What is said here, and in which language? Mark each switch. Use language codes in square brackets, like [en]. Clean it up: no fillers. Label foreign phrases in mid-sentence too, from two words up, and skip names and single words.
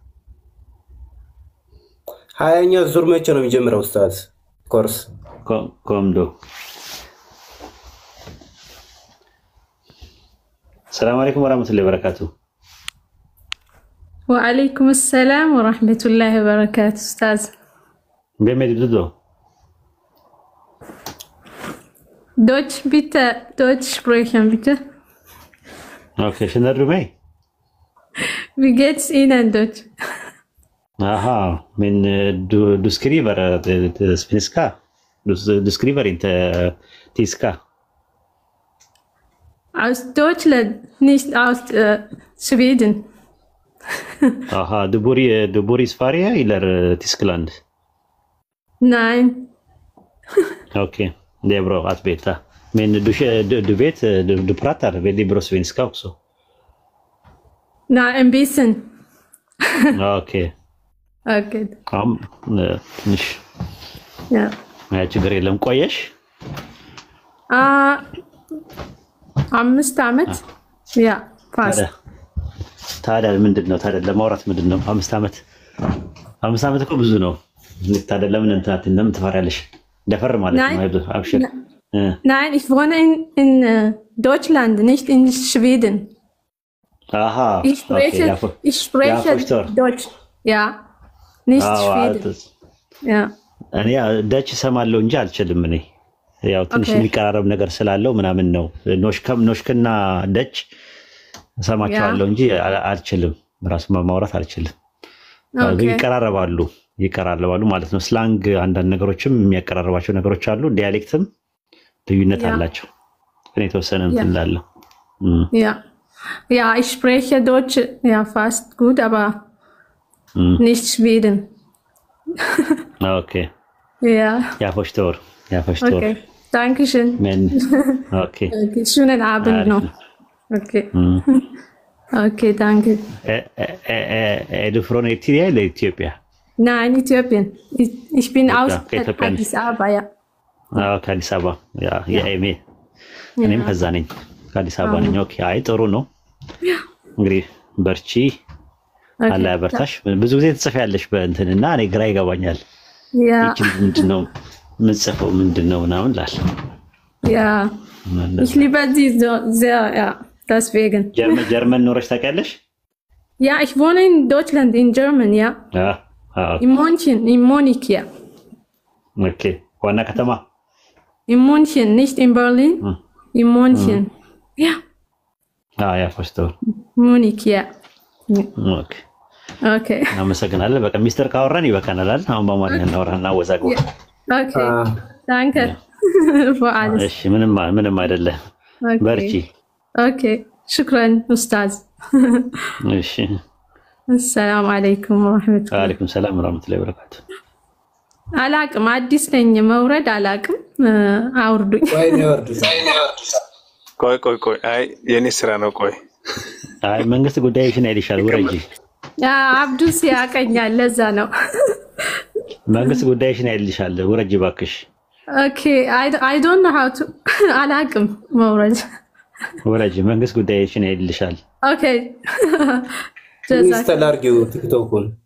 [am] 20ኛ ዙር መቼ ነው የሚጀምረው ኡስታዝ? ኮርስ [ar] ኮምዶ። السلام عليكم ورحمة الله وبركاته። وعليكم السلام ورحمة الله وبركاته أستاذ። በመድብዶ [de] Deutsch bitte, Deutsch sprechen bitte. Okay, schöner Rumei. Wie geht's Ihnen Deutsch? [sv] Aha, du skriver svenska. Du skriver inte tyska. Aus Deutschland, nicht aus Schweden. Aha, du bor i Sverige eller Tyskland? [de] Nein. [sv] Okay. Det är bra att veta. Men du vet, du pratar väldigt bra svenska också. Nej, en bisschen. Okej. Okej. [am] ትንሽ [de] Ja. [am] ችግር የለም። ቆየሽ? 5 ዓመት? ያ ፋስት። ታዲያ ምንድን ነው ታዲያ ለማውራት ምንድን ነው 5 ዓመት? 5 ዓመት እኮ ብዙ ነው። ታዲያ ለምን ለምን ትፈሪያለሽ? ደፈር ማለት ነው። አብሽር። [de] Nein, ich wohne in Deutschland, nicht in Schweden. Aha. Ich spreche Deutsch. Ja. Nicht Schweden. Ja. [am] እኔ ዳች ሰማለው እንጂ አልችልም። እኔ ያው ትንሽ የሚቀራረብ ነገር ስላለው ምናምን ነው። ኖሽክና ዳች ሰማቸዋለሁ እንጂ አልችልም። ራሱ ማውራት አልችልም። ይቀራረባሉ ማለት ነው። ስላንግ አንዳንድ ነገሮችም የሚያቀራርባቸው ነገሮች አሉ። ዲያሌክትም ልዩነት አላቸው። ግን የተወሰነ እንትን እንዳለው [de] Ja, ich spreche Deutsch ja fast gut, aber nicht Schweden. Okay. Ja. Ja, verstehe. Ja, verstehe. Okay, danke schön. Okay. Okay. Schönen Abend noch. Okay. Okay, danke. Du von Eritrea oder Äthiopien? Nein, Äthiopien. Ich bin aus Addis Ababa, ja. [am] ከአዲስ አበባ የኤሜ እኔም ከዛ ነኝ ከአዲስ አበባ ነኝ። ኦኬ አይ ጥሩ ነው እንግዲህ በርቺ አላህ ያበርታሽ። ብዙ ጊዜ ትጽፊያለሽ በእንትንና እኔ ግራ ይገባኛል። ይቺ ምንድነው ምጽፈው ምንድነው ምናምን ላል [de] ich liebe sie so sehr, ja, deswegen. [am] ጀርመን ኖረሽ ታውቂያለሽ? [de] Ja, ich wohne in Deutschland, in Germany, ja. In München, in Munich, ja. [am] Okay, ዋና ከተማ [de] in München, nicht in Berlin. In München. Ja. Ja, verstehe. Munich, ja. Okay. Okay. [am] አመሰግናለሁ። በቃ ሚስተር ካወራን ይበቃናል አይደል? አሁን በአማርኛ እናወራና ወዛግባ። [de] Okay. Danke. Für alles. [am] እሺ ምንም አይደለም። በርቺ። [ar] Okay. شكرا أستاذ. [am] እሺ። [ar] السلام عليكم ورحمة الله. وعليكم السلام ورحمة الله وبركاته. [am] አላቅም አዲስ ነኝ መውረድ አላቅም አውርዱኝ ቆይ አይ የኔ ስራ ነው ቆይ አይ መንግስት ጉዳይሽን አይልሻል ውረጂ አብዱስ ያቀኛል ለዛ ነው መንግስት ጉዳይሽን አይልሻል ውረጂ ባክሽ ኦኬ [en] I don't know how to [am] አላቅም መውረድ ውረጂ መንግስት ጉዳይሽን አይልሻል ኦኬ ኢንስታል አድርጊው ቲክቶክን